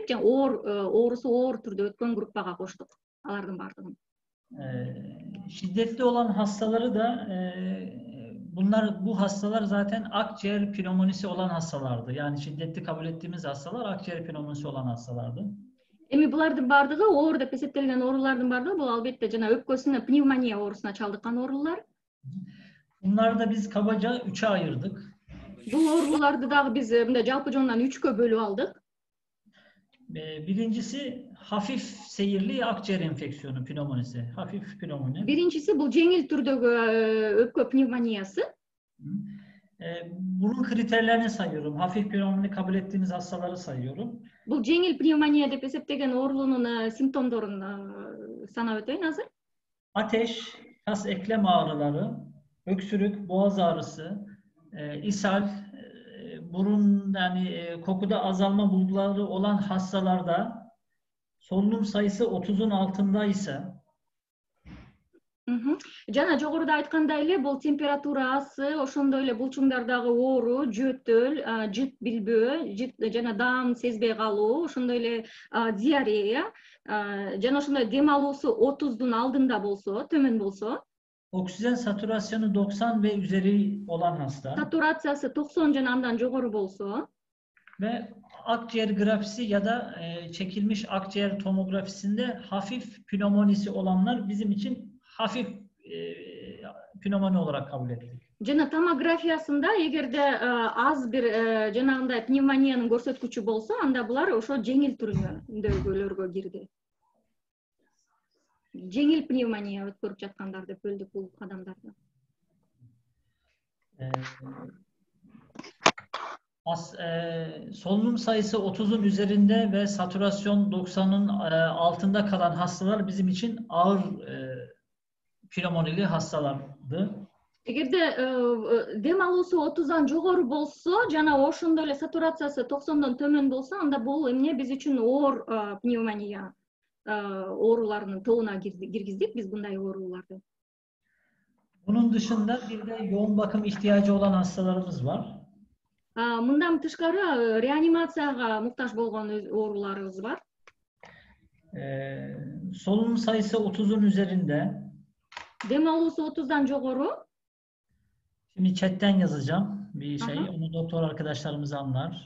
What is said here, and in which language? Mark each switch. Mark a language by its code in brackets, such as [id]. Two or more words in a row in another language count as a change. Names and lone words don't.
[ky] Жана оорусу оор түрдө өткөн группага коштук алардын бардыгын. [tr] Şiddetli olan hastaları da bu hastalar zaten akciğer pnömonisi olan hastalardı. Yani şiddetli kabul ettiğimiz hastalar akciğer pnömonisi olan hastalardı. [ky] Эми булардын бардыгы оор деп эсептелген оорулардын бардыгы бул албетте жана өпкөсүнө пневмония оорусуна чалдыккан оорулар. [tr] Bunları da biz kabaca 3'e ayırdık. [ky] Бул ооруларды дагы биз мындай жалпы жонунан 3кө бөлүп алдык. [tr] Birincisi hafif seyirli akciğer enfeksiyonu pnömonisi. Hafif pnömoni. Birincisi bu [ky] жеңил түрдөгү өпкө пневмониясы. [tr] Bunun kriterlerini sayıyorum. Hafif pnömoni kabul ettiğimiz hastaları sayıyorum. [ky] Бул жеңил пневмония деп эсептеген оорулуунун симптомдорун санап өтөйүн азыр. [tr] Ateş, kas eklem ağrıları, öksürük, boğaz ağrısı, ishal, burun yani kokuda azalma bulguları olan hastalarda solunum sayısı 30'un altındaysa [ky] Жана жогоруда айткандай эле бул температурасы, ошондой эле булчуңдардагы оору, жөтөл, жыт билбөө, жана даам сезбей калуу, ошондой эле диарея, жана ошондой дем алуусу 30'dun алдында болсо, төмөн болсо. [tr] Oksijen satürasyonu 90 ve üzeri olan hasta. [ky] Сатурациясы 90 жана андан жогору болсо. [tr] Ve akciğer grafisi ya da çekilmiş akciğer tomografisinde hafif pnömonisi olanlar bizim için hafif pnömoni olarak kabul ettik. [ky] Жана томографиясында эгерде аз бир жанагындай пневмониянын көрсөткүчү болсо, анда булар ошо жеңил түрүндөгүлөргө кирди. Жеңил пневмония өткөрүп жаткандар деп бөлдүк бул адамдарды. [tr] Solunum sayısı 30'un üzerinde ve satürasyon 90'ın altında kalan hastalar bizim için ağır pnömonili hastalardı. [ky] Эгерде дем алуусу 30'dan жогору болсо, жана ошондой эле сатурациясы 90'dan төмөн болсо, анда бул эмне биз үчүн оор пневмония ооруларынын тобуна киргиздик биз bunday ооруларды. [tr] Bunun dışında bir de yoğun bakım ihtiyacı olan hastalarımız var. [ky] Мындан тышкары реанимацияга муктаж болгон ооруларыбыз бар. [tr] Solunum sayısı 30'un üzerinde. [ky] Дем алуусу 30'dan жогору. [tr] Şimdi chatten yazacağım bir şey. Onu doktor arkadaşlarımız anlar.